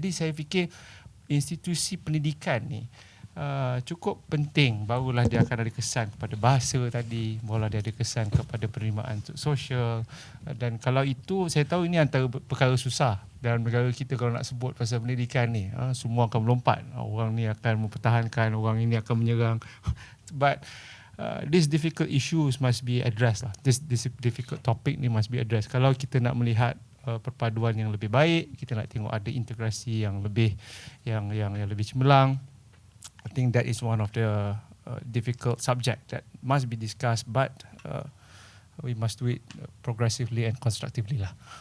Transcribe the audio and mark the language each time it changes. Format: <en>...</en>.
<ms>Jadi saya fikir institusi pendidikan ni cukup penting, barulah dia akan ada kesan kepada bahasa tadi, barulah dia ada kesan kepada penerimaan sosial. Dan kalau itu, saya tahu ini antara perkara susah dalam negara kita kalau nak sebut pasal pendidikan ni. Semua akan melompat, orang ni akan mempertahankan, orang ini akan menyerang.</ms> <en>But these difficult issues must be addressed lah. This difficult topic ni must be addressed.</en> <ms>Kalau kita nak melihat perpaduan yang lebih baik, kita nak tengok ada integrasi yang lebih yang lebih cemerlang.</ms> <en>I think that is one of the difficult subject that must be discussed, but we must do it progressively and constructively lah.</en>